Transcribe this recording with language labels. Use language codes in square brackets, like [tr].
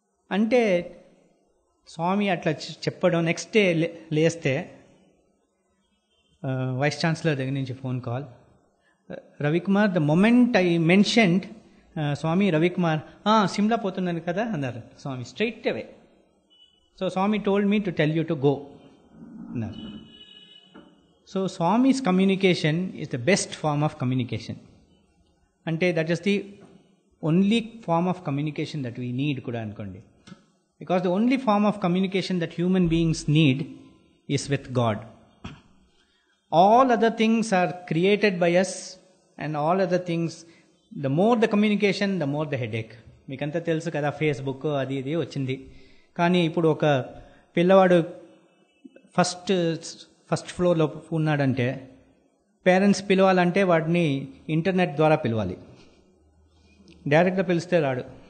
[te] అంటే స్వామి అట్లా చెప్పడం, నెక్స్ట్ డే లేస్తే వైస్ ఛాన్సలర్ దగ్గర నుంచి phone call, Ravikumar, [en] the moment I mentioned Swami, [te] రవికుమార్ సిమ్లా పోతున్నాను కదా అన్నారు స్వామి [en] Straight away. So Swami told me to tell you to go అన్నారు. So Swami's communication is the best form of communication. అంటే that is the only form of communication that we need కూడా అనుకోండి. Because the only form of communication that human beings need is with God. All other things are created by us, and all other things, the more the communication, the more the headache. [te] మీకంతా తెలుసు కదా, Facebook అది ఇది వచ్చింది. కానీ ఇప్పుడు ఒక పిల్లవాడు ఫస్ట్ ఫ్లోర్లో ఉన్నాడంటే పేరెంట్స్ పిలవాలంటే వాడిని ఇంటర్నెట్ ద్వారా పిలవాలి, డైరెక్ట్గా పిలిస్తే రాడు.